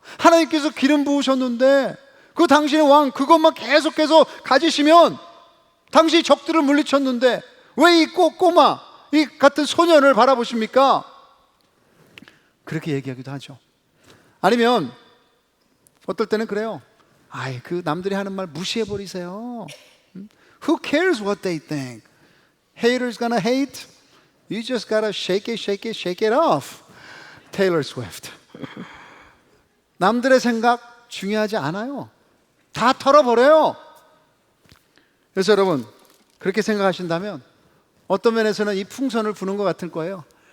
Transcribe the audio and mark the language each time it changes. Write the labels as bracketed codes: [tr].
[ko] 하나님께서 기름 부으셨는데 그 당신의 왕, 그것만 계속해서 가지시면 당신이 적들을 물리쳤는데 왜 이 꼬마, 이 같은 소년을 바라보십니까? 그렇게 얘기하기도 하죠. 아니면 어떨 때는 그래요. 아이, 그 남들이 하는 말 무시해버리세요. [en] Who cares what they think? Haters gonna hate. You just gotta shake it, shake it, shake it off. Taylor Swift. [ko] 남들의 생각 중요하지 않아요. 다 털어버려요. 그래서 여러분, 그렇게 생각하신다면 어떤 면에서는 이 풍선을 부는 것 같을 거예요.